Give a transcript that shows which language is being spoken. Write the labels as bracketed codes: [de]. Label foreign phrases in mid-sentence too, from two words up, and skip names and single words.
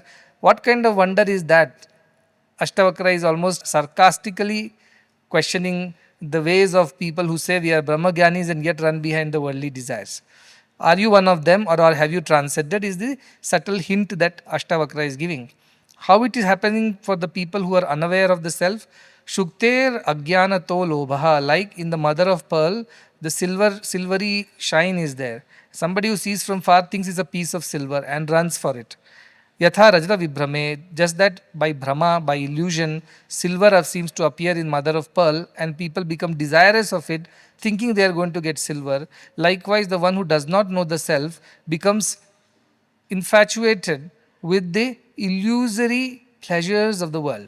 [en] What kind of wonder is that? Ashtavakra is almost sarcastically questioning the ways of people who say we are Brahmagyanis and yet run behind the worldly desires. Are you one of them, or have you transcended? Is the subtle hint that Ashtavakra is giving. How it is happening for the people who are unaware of the self? [sa] Shukter agyanato lobha, [en] like in the mother of pearl, the silvery shine is there. Somebody who sees from far thinks it's a piece of silver and runs for it. [sa] Yatha rajata vibhrame, [en] just that by brahma, by illusion, silver seems to appear in mother of pearl and people become desirous of it, thinking they are going to get silver. Likewise, the one who does not know the self becomes infatuated with the illusory pleasures of the world.